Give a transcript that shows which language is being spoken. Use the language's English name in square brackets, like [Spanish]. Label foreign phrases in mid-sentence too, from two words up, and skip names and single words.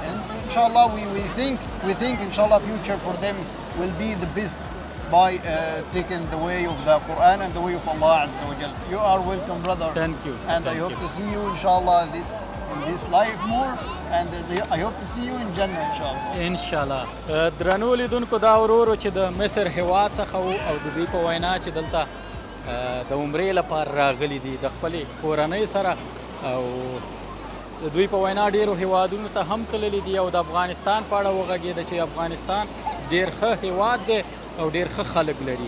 [English] And inshallah, we think inshallah future for them will be the best by taking the way of the Quran and the way of Allah [Arabic] عز وجل. [English] You are welcome, brother. Thank you. And I hope to see you inshallah in this life more, and I hope to see you in Jannah inshallah. [Pashto] انشاءالله. درنو لیدونکو دا ورورو چې د مصر هیواد څخه وو او د دوی په وینا چې دلته د عمرې لپاره راغلي دي د خپلې کورنۍ سره، او د دوی په وینا ډېرو هیوادونو ته هم تللي دي او د افغانستان په اړه وغږېده چې افغانستان ډېر ښه هیواد دی او ډېر ښه خلک لري.